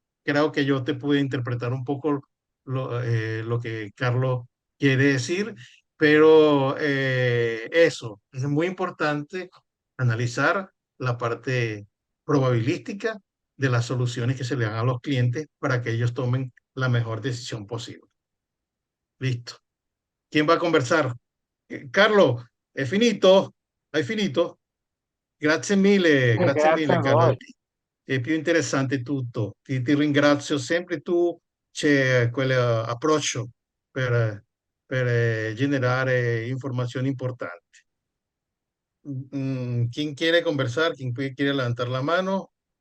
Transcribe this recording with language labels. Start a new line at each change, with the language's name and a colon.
Spanish: Creo que yo te pude interpretar un poco lo que Carlos quiere decir, pero eso es muy importante analizar la parte probabilística de las soluciones que se le dan a los clientes para que ellos tomen la mejor decisión posible. Listo. ¿Quién va a conversar?
Italian: Carlo, hai finito? Grazie mille, Grazie a Carlo. voi. è più interessante tutto. Ti ringrazio sempre tu, c'è quell'approccio per generare informazioni importanti.
Spanish: ¿Quién quiere conversar? ¿Quién quiere levantar la mano?